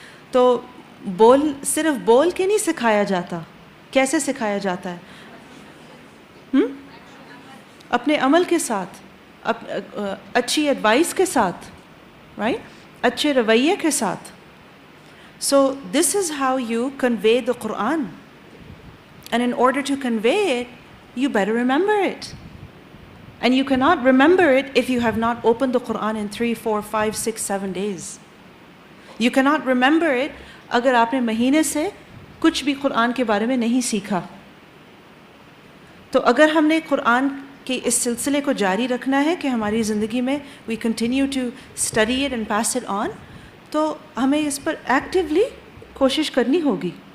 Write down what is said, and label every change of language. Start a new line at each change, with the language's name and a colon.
Urdu: تو صرف بول کے نہیں سکھایا جاتا. کیسے سکھایا جاتا ہے؟ اپنے عمل کے ساتھ، اچھی ایڈوائس کے ساتھ، رائٹ، اچھے رویے کے ساتھ.
English: So this is how you convey the Quran. And in order to convey it, you better remember it. And you cannot remember it if you have not opened the Quran in 3, 4, 5, 6, 7 days. You cannot remember it
Urdu: اگر آپ نے مہینے سے کچھ بھی قرآن کے بارے میں نہیں سیکھا. تو اگر ہم نے قرآن کے اس سلسلے کو جاری رکھنا ہے کہ ہماری زندگی میں
English: we continue to study it and pass it on,
Urdu: تو ہمیں اس پر ایکٹیولی کوشش کرنی ہوگی.